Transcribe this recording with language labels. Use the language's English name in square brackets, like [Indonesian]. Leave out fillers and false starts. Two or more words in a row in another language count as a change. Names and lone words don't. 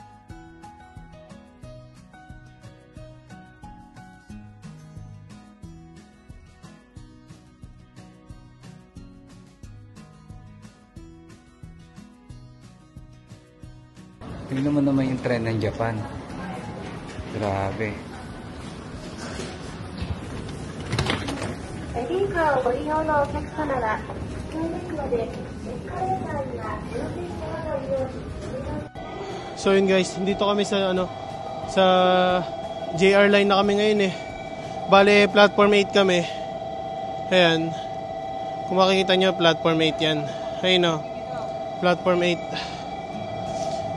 [Filipino] Tingnan mo naman yung trend ng Japan. Grabe. [Japanese] ベビーカーをご利用のお客様は、1階ですので、エスカレーターには両手に物を利用し、 [Filipino] So yun guys, dito kami sa ano sa JR line na kami ngayon eh. Bale, platform 8 kami. Ayan. Kung makikita nyo, platform 8 yan. Ayun o. Platform 8.